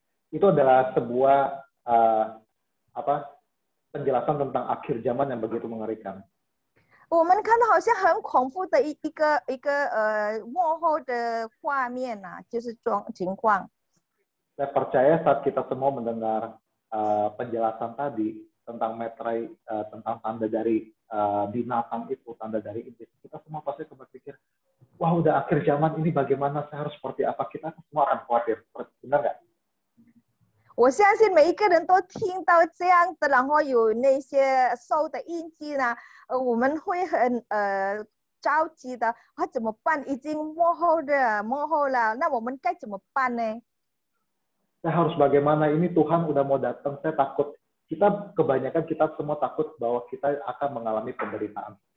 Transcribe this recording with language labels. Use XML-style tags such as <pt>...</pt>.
<id>itu adalah sebuah penjelasan tentang akhir zaman yang begitu mengerikan.</id> <zh>我们看到好像很恐怖的一个幕后的画面啊，就是情况。</zh> <id>Saya percaya saat kita semua mendengar penjelasan tadi tentang meterai, tentang tanda dari binatang itu, tanda dari iblis, kita semua pasti berpikir, wah udah akhir zaman ini bagaimana, saya harus seperti apa, kita semua akan khawatir. Benar nggak?</id> <zh>我相信每一个人都听到这样的，然后有那些兽的印记呢，我们会很着急的，怎么办？已经幕后了，那我们该怎么办呢？</zh> <id>Saya harus bagaimana, ini Tuhan udah mau datang, saya takut. Kebanyakan kita semua takut bahwa kita akan mengalami penderitaan.</id>